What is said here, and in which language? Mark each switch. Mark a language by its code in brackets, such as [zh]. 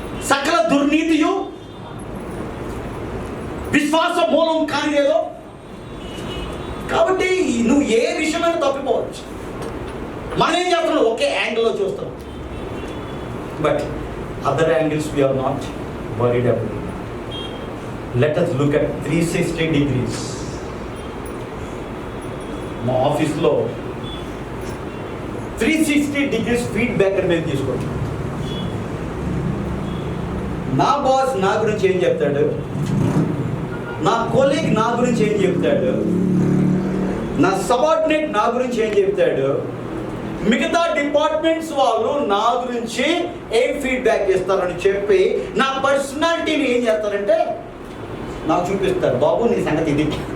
[te] సకల దుర్నీతియు విశ్వాస మూలం కానిదేదో. కాబట్టి నువ్వు ఏ విషయమైనా తప్పిపోవచ్చు. మనం ఏం చేస్తున్నాం? ఒకే యాంగిల్లో చూస్తున్నాం, [en] But other angles we are not worried about. Let us look at 360 degrees. [te] మా ఆఫీస్లో 360 degrees ఫీడ్బ్యాక్ అనేది తీసుకోండి. నా బాస్ నా గురించి ఏం చెప్తాడు, నా కొలీగ్ నా గురించి ఏం చెప్తాడు, నా సబార్డినేట్ నా గురించి ఏం చెప్తాడు, మిగతా డిపార్ట్మెంట్స్ వాళ్ళు నా గురించి ఏం ఫీడ్బ్యాక్ ఇస్తారని చెప్పి నా పర్సనాలిటీని ఏం చేస్తారంటే నాకు చూపిస్తారు. బాబు నీ సంగతి ఇది.